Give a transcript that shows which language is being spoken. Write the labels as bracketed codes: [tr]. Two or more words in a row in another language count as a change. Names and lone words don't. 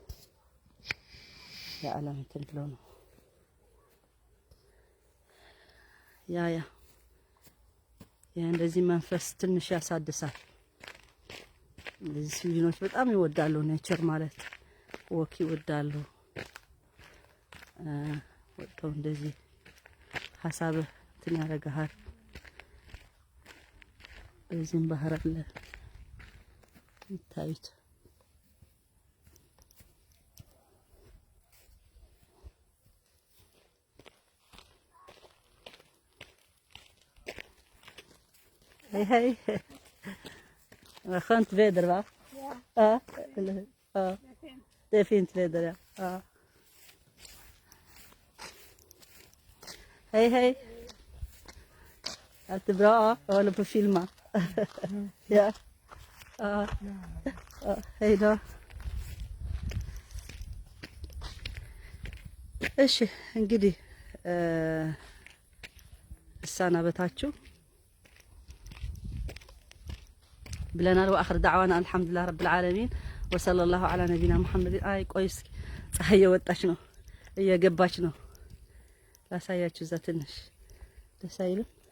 [am] የዓለም እንትን ብለው ነው ያ እንደዚህ መንፈስ ትንሽ ያሳድሳል። እዚህ ስዊድኖች በጣም ይወዳሉ ኔቸር ማለት ወክ ይወዳሉ። ወጥተው እንደዚህ ሀሳብ እንትን ያደርጋል። በዚህም ባህር አለ ይታዩት። Hej. [sv] Vad skönt väder va? Ja. Ja. Det är fint väder ja. Hej. Allt är bra? Jag håller på att filma. Ja. Ja. Hej då. [am] እሺ እንግዲህ እሳናበታችሁ ብለናል። [ar] وآخر دعوانا الحمد لله رب العالمين وصلى الله على نبينا محمد። [am] አይ ቆይስ ፀሐይ እየወጣች ነው እየገባች ነው። ላሳያችሁ እዛ ትንሽ ደስ አይልም?